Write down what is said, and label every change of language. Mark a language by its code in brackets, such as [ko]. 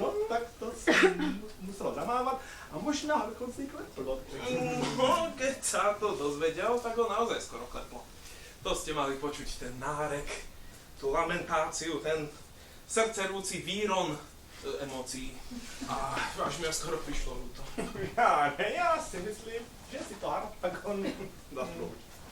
[cs] No tak to jsem musel zamávat a možná dokonce i kleplo. [sk] No, keď sa to dozvedel, tak ho naozaj skoro kleplo. To ste mali počuť ten nárek, tú lamentáciu, ten srdcervúci výron emócií. A až mi skoro prišlo ľúto. [cs] Já si myslím, že si to Harpagon zaslouží.